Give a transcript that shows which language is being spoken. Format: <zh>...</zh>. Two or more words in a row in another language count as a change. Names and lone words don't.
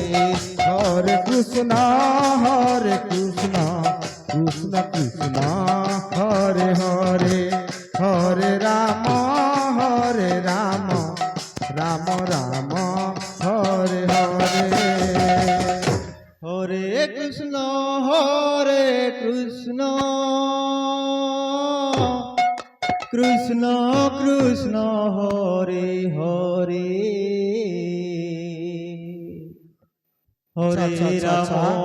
<sa>হরে কৃষ্ণ কৃষ্ণ কৃষ্ণ হরে হরে হরে রাম রাম রাম হরে হরে হরে কৃষ্ণ কৃষ্ণ কৃষ্ণ হরে হরে হরে</sa> <bn>আচ্ছা, আচ্ছা, রাম আচ্ছা।</bn>